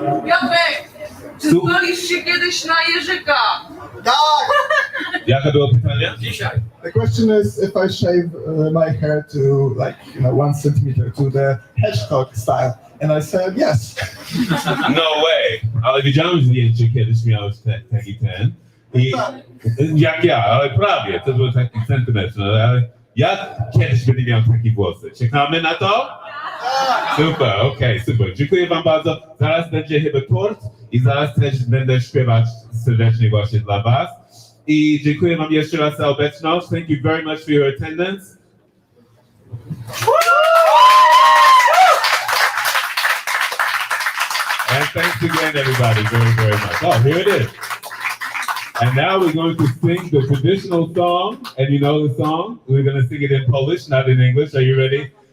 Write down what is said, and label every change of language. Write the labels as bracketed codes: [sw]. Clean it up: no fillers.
[pl] Piotrek, czy zgolisz się kiedyś na Jerzyka? Tak! Jaka było pytanie? Dzisiaj. [en] The question is if I shave my hair to 1 centimeter to the hedgehog style, and I said yes. No way. [pl] Ale widziałem zdjęcie, kiedyś miałeś taki ten. I jak ja, ale prawie, to było taki centymetr, ale ja kiedyś będę miał takie włosy. Czekamy na to? Super, okej, super. Dziękuję wam bardzo. Zaraz będzie chyba tort i zaraz też będę śpiewać serdecznie właśnie dla was. I dziękuję wam jeszcze raz za obecność. [en] Thank you very much for your attendance. And thanks again, everybody, very, very much. Oh, here it is. And now we're going to sing the traditional song. And you know the song? We're going to sing it in Polish, not in English. Are you ready?